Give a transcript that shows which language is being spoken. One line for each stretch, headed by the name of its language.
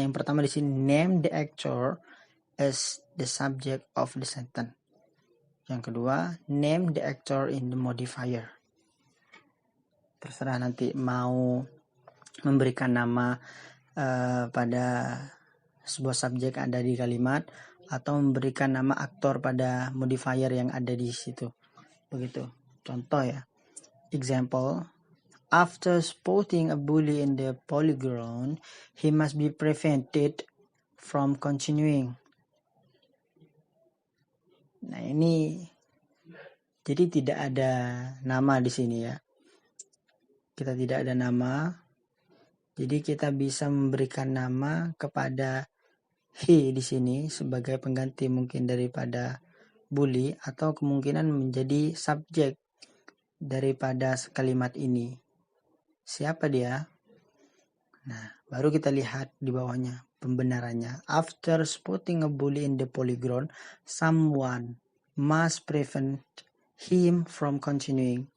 English: Yang pertama di sini, name the actor as the subject of the sentence. Yang kedua, name the actor in the modifier.
Indonesian: Terserah nanti mau memberikan nama pada sebuah subjek ada di kalimat atau memberikan nama aktor pada modifier yang ada di situ. Begitu. Contoh ya.
English: Example, after spotting a bully in the playground, he must be prevented from continuing.
Indonesian: Nah, ini jadi tidak ada nama di sini ya. Kita tidak ada nama. Jadi kita bisa memberikan nama kepada he di sini sebagai pengganti mungkin daripada bully atau kemungkinan menjadi subjek daripada kalimat ini. Siapa dia? Nah, baru kita lihat di bawahnya pembenarannya.
English: After spotting a bully in the playground, someone must prevent him from continuing.